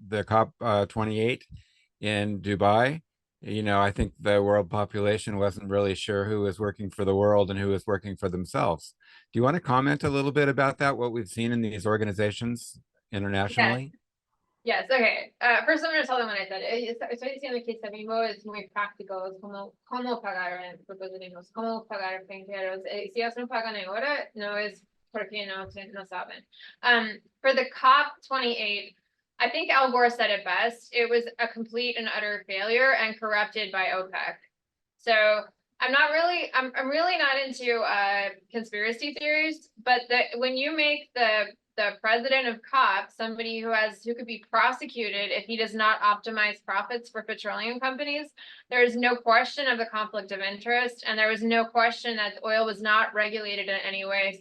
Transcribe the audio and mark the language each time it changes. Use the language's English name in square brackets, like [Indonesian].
[English] The COP 28 in Dubai. You know, I think the world population wasn't really sure who was working for the world and who was working for themselves. Do you want to comment a little bit about that, what we've seen in these organizations internationally? Yes, okay. First, I'm going to tell them what I said. [Spanish] Estoy diciendo que Savimbo es muy práctico, es como cómo pagar propositivos, cómo pagar financieros. Si ellos no pagan ahora, no es porque no saben. [English] For the COP28, I think Al Gore said it best. It was a complete and utter failure and corrupted by OPEC. So I'm really not into conspiracy theories, but when you make the president of COP somebody who could be prosecuted if he does not optimize profits for petroleum companies, there is no question of the conflict of interest, and there was no question that oil was not regulated in any way.